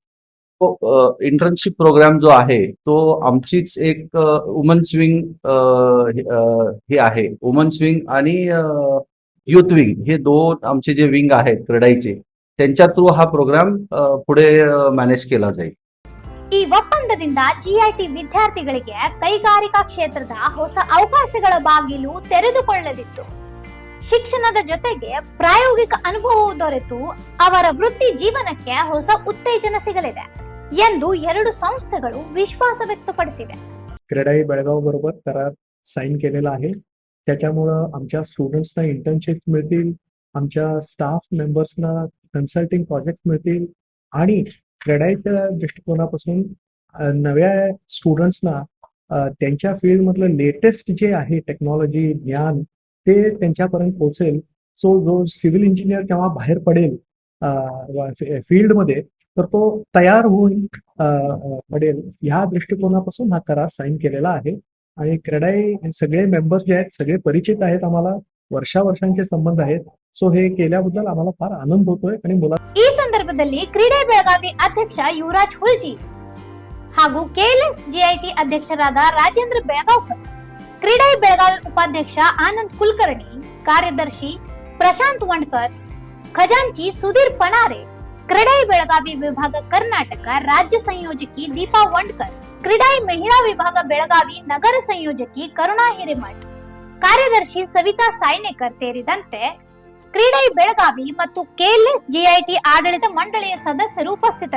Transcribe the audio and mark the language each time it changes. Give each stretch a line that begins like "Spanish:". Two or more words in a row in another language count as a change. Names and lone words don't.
Marathi: तो इंटर्नशिप प्रोग्राम जो आहे तो आमचीच एक
English: womens wing
Marathi: हे आहे.
English: womens wing
Marathi: आणि
English: youth wing
Marathi: हे 2 आमचे जे विंग आहेत क्रीडाईचे, त्यांच्या थ्रू हा प्रोग्राम पुढे मॅनेज केला जाईल.
Kannada: ಈ ಒಪ್ಪಂದದಿಂದ ಜಿಐಟಿ ವಿದ್ಯಾರ್ಥಿಗಳಿಗೆ ಕೈಗಾರಿಕಾ ಕ್ಷೇತ್ರದ ಹೊಸ ಅವಕಾಶಗಳ ಬಾಗಿಲು ತೆರೆದುಕೊಳ್ಳಲಿದ್ದು, ಶಿಕ್ಷಣದ ಜೊತೆಗೆ ಪ್ರಾಯೋಗಿಕ ಅನುಭವವು ದೊರೆತು ಅವರ ವೃತ್ತಿ ಜೀವನಕ್ಕೆ ಹೊಸ ಉತ್ತೇಜನ ಸಿಗಲಿದೆ ಎಂದು ಎರಡು ಸಂಸ್ಥೆಗಳು ವಿಶ್ವಾಸ ವ್ಯಕ್ತಪಡಿಸಿವೆ.
Marathi: क्रीडाई बेळगाव बरोबर करार साईन केलेला आहे. त्याच्यामुळे आमच्या स्टुडंट्सना इंटर्नशिप मिळतील, आमच्या
English: staff membersना consulting project
Marathi: मिळतील आणि क्रीडाईच्या दृष्टिकोनापासून नव्या स्टुडंट्सना त्यांच्या फील्ड मधलं लेटेस्ट जे आहे टेक्नॉलॉजी ज्ञान ते त्यांच्यापर्यंत पोहोचेल. सो जो
English: civil engineer
Marathi: केव्हा बाहेर पडेल फील्डमध्ये तर तो तयार होऊन पडेल ह्या दृष्टिकोनापासून हा करार साईन केलेला आहे. आणि क्रीडाई सगळे मेंबर्स जे आहेत सगळे परिचित आहेत, आम्हाला वर्षांचे संबंध आहेत. सो हे केल्याबद्दल आम्हाला फार आनंद होतोय. आणि
Kannada: ಈ ಸಂದರ್ಭದಲ್ಲಿ ಕ್ರೀಡಾಯಿ ಬೆಳಗಾವಿ ಅಧ್ಯಕ್ಷ ಯುವರಾಜ್ ಹುಳ್ಜಿ ಹಾಗೂ KLS GIT ಅಧ್ಯಕ್ಷರಾದ ರಾಜೇಂದ್ರ ಬೆಳಗಾವ್ಕರ್, ಕ್ರೀಡಾಯಿ ಬೆಳಗಾವಿ ಉಪಾಧ್ಯಕ್ಷ ಆನಂದ್ ಕುಲಕರ್ಣಿ, ಕಾರ್ಯದರ್ಶಿ ಪ್ರಶಾಂತ್ ವಂಡ್ಕರ್, ಖಜಾಂಚಿ ಸುಧೀರ್ ಪಣಾರೆ, ಕ್ರೀಡಾಯಿ ಬೆಳಗಾವಿ ವಿಭಾಗ ಕರ್ನಾಟಕ ರಾಜ್ಯ ಸಂಯೋಜಕಿ ದೀಪಾ ವಂಡ್ಕರ್, ಕ್ರೀಡಾಯಿ ಮಹಿಳಾ ವಿಭಾಗ ಬೆಳಗಾವಿ ನಗರ ಸಂಯೋಜಕಿ ಕರುಣಾ ಹಿರೇಮಠ್, ಕಾರ್ಯದರ್ಶಿ ಸವಿತಾ ಸಾಯ್ನೇಕರ್ ಸೇರಿದಂತೆ ಕ್ರೀಡೈ ಬೆಳಗಾವಿ ಮತ್ತು ಕೆಎಲ್ಎಸ್ ಜಿಐಟಿ ಆಡಳಿತ ಮಂಡಳಿಯ ಸದಸ್ಯರು ಉಪಸ್ಥಿತರಿದ್ದರು.